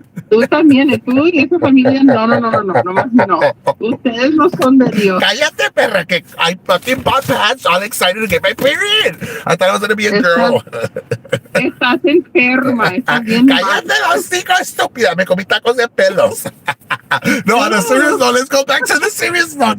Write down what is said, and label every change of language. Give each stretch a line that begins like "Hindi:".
Spanish: Tú también, tú y esa familia, no, nomás no. Ustedes no son de Dios. Cállate, perra, que
English: I fucking bought pads, all excited to get my period. I thought I was going to be a girl.
Spanish: Estás enferma, estás bien mal. Cállate, hocico, estúpida. Me comí tacos de pelos.
English: No, on a serious note, let's go back to the serious note.